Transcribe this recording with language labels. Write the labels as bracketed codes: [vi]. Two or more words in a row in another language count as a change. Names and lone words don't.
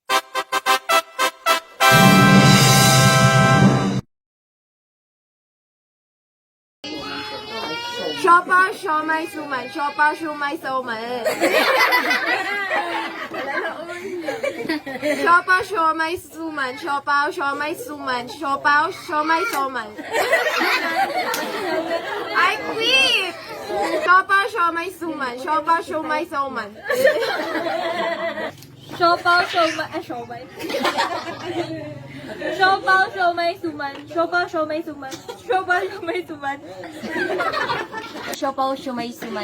[tl] Shopper, siomai, suman. Shopper, siomai, suman. Shopper, siomai, suman. Shopper, siomai, suman. Shopper, siomai, suman. [en] I quit! [tl] Shopper, siomai, suman. Shopper, siomai, suman. Siopaw, siomay. Siopaw, siomay, suman. Siopaw, siomay, suman. Siopaw, siomay, suman. Siopaw, siomay, suman.